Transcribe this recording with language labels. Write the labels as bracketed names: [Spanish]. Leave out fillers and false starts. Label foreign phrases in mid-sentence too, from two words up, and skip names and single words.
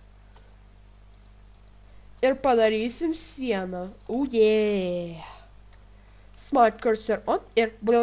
[Lithuanian] Ir padarysim sieną. [English] Oh yeah. Smart cursor on ir